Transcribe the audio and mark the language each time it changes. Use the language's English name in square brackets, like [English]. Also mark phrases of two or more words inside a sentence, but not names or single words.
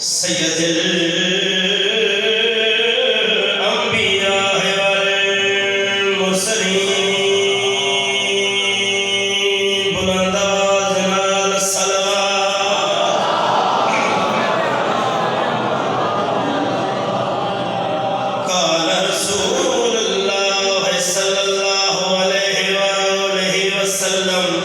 [Arabic] سيد الأنبياء والمرسلين [Punjabi] بلند آواز نال صلوات. [Arabic] قال رسول الله صلى الله عليه وسلم